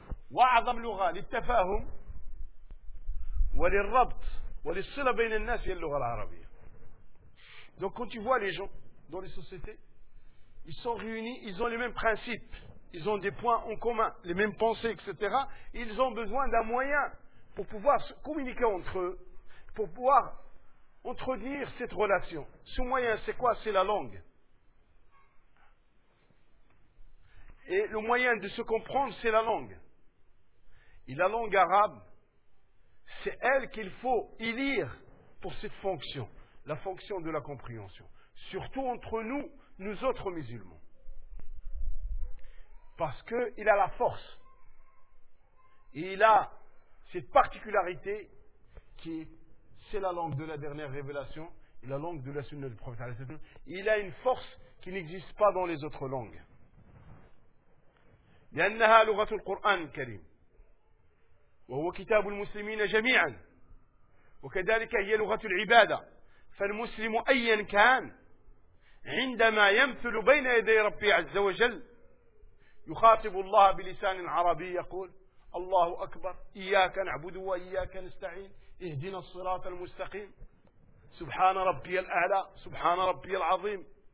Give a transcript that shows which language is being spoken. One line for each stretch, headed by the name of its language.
Arabic: واعظم لغه للتفاهم وللربط وللصله بين الناس هي اللغه العربيه
French: donc quand tu vois les gens dans les sociétés ils sont réunis ils ont les mêmes principes ils ont des points en commun les mêmes pensées etc ils ont besoin d'un moyen pour pouvoir se communiquer entre eux, pour pouvoir entretenir cette relation. Ce moyen, c'est quoi? C'est la langue. Et le moyen de se comprendre, c'est la langue. Et la langue arabe, c'est elle qu'il faut y lire pour cette fonction, la fonction de la compréhension. Surtout entre nous, nous autres musulmans. Parce qu'il a la force. Et il a cette particularité qui est, c'est la langue de la dernière révélation, la langue de la sunna du prophète. Il a une force qui n'existe pas dans les autres langues.
Arabic: لأنها لغة القرآن الكريم وهو كتاب المسلمين جميعا وكذلك هي لغة العبادة فالمسلم أيا كان عندما يمثل بين يدي ربي عز وجل يخاطب الله بلسان عربي يقول الله أكبر إياك نعبد وإياك نستعين اهدنا الصراط المستقيم سبحان ربي الأعلى سبحان ربي العظيم